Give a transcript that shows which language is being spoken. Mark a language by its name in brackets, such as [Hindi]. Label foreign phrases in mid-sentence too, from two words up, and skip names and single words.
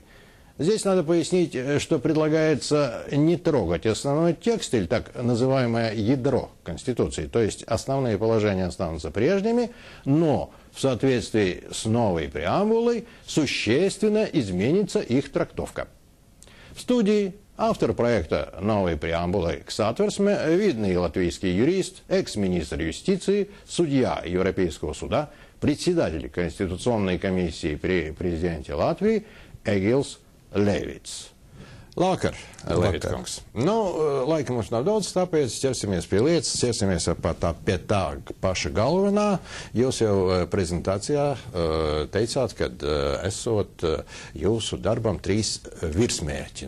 [Russian] Здесь надо пояснить, что предлагается не трогать основной текст, или так называемое ядро Конституции, то есть основные положения останутся прежними, но в соответствии с новой преамбулой существенно изменится их трактовка. В студии автор проекта новой преамбулы к Сатверсме, видный латвийский юрист, экс-министр юстиции, судья Европейского суда, председатель Конституционной комиссии при президенте Латвии Эгилс Levits. [Latvian] Labvakar, Levits kungs. Nu, laika mums nav daudz, tāpēc ķersimies pie lietas, ķersimies pie tā paša galvenā. Jūs jau prezentācijā teicāt, ka esot jūsu darbam 3 virsmērķi.